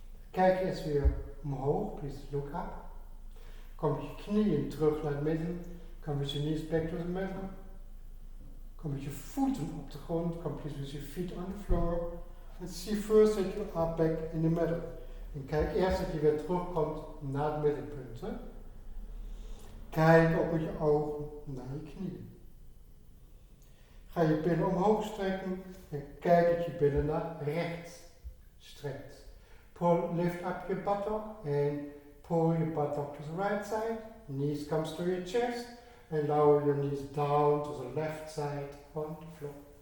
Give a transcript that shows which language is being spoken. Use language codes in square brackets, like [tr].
[nl] Kijk eens weer omhoog, [en] please look up. [nl] Kom met je knieën terug naar het midden. Kom met je [en] knees back to the middle. [nl] Kom met je voeten op de grond. [en] Kom please with your feet on the floor. And see first that you are back in the middle. [nl] En kijk eerst dat je weer terugkomt naar het middenpunt. Hè? Kijk ook met je ogen naar je knieën. Ga je billen omhoog strekken en kijk dat je billen naar rechts strekt. [en] Lift up your buttock and pull your buttock to the right side. Knees comes to your chest and lower your knees down to the left side on the floor.